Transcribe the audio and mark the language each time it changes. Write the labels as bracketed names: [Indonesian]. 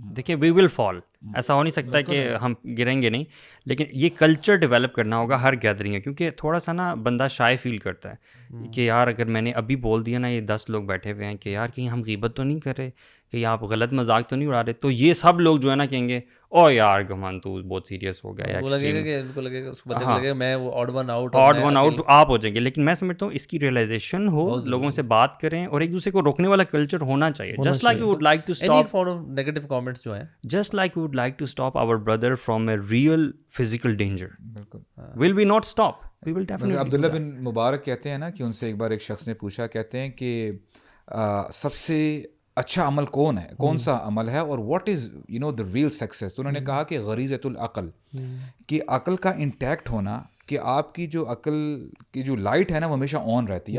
[Urdu] دیکھیں [English] we will fall, [Urdu] ایسا ہو نہیں سکتا کہ ہم گریں گے نہیں, لیکن یہ کلچر ڈیولپ کرنا ہوگا ہر گیدرنگ میں, کیونکہ تھوڑا سا نا بندہ شائع فیل کرتا ہے کہ یار اگر میں نے ابھی بول دیا نا, یہ 10 لوگ بیٹھے ہوئے ہیں کہ یار کہیں ہم غیبت تو نہیں کر رہے, کہیں آپ غلط مذاق تو نہیں اڑا رہے, تو یہ سب لوگ جو ہے نا کہیں گے او یار گمان تو بہت سیریس ہو گیا, وہ لگے گا کہ ان کو لگے گا, اس کو بندے کو لگے گا میں وہ آڈ ون آؤٹ آپ ہو جائیں گے. لیکن میں سمجھتا ہوں اس کی ریئلائزیشن ہو, لوگوں سے بات کریں, اور ایک دوسرے کو روکنے والا کلچر ہونا چاہیے. [English] just like we would like to stop [Urdu] negative comments جو ہیں, [English] just like we would like to stop our brother from a real physical danger. [Urdu] بالکل. [English] Will we not stop? We will definitely. [Urdu] عبداللہ بن مبارک کہتے ہیں نا کہ ان سے ایک بار ایک شخص نے پوچھا, کہتے ہیں کہ سب سے اچھا عمل کون ہے, کون سا عمل ہے, اور [English] What is you know the real success. [Urdu] تو انہوں نے کہا کہ غریزۃ العقل, کہ عقل کا انٹیکٹ ہونا, کہ آپ کی جو عقل کی جو لائٹ ہے نا وہ ہمیشہ آن رہتی ہے.